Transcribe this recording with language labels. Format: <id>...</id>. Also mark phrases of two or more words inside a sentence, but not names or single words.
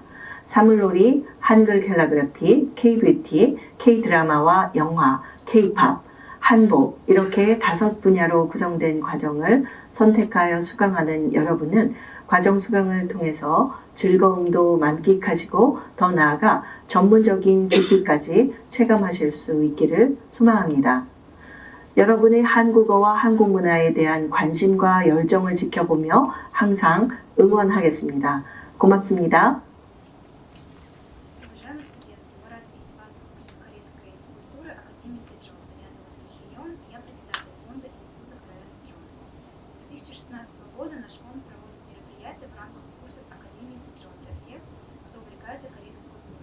<ko>사물놀이, 한글 캘리그래피, K-뷰티, K-드라마와 영화, K-팝, 한복 이렇게 5 분야로 구성된 과정을 선택하여 수강하는 여러분은 과정 수강을 통해서 즐거움도 만끽하시고 더 나아가 전문적인 깊이까지 체감하실 수 있기를 소망합니다. 여러분의 한국어와 한국 문화에 대한 관심과 열정을 지켜보며 항상 응원하겠습니다. 고맙습니다.</ko> <ru>Года наш фонд проводит мероприятия в рамках курсов Академии Сэджон для всех, кто увлекается корейской культурой.</ru>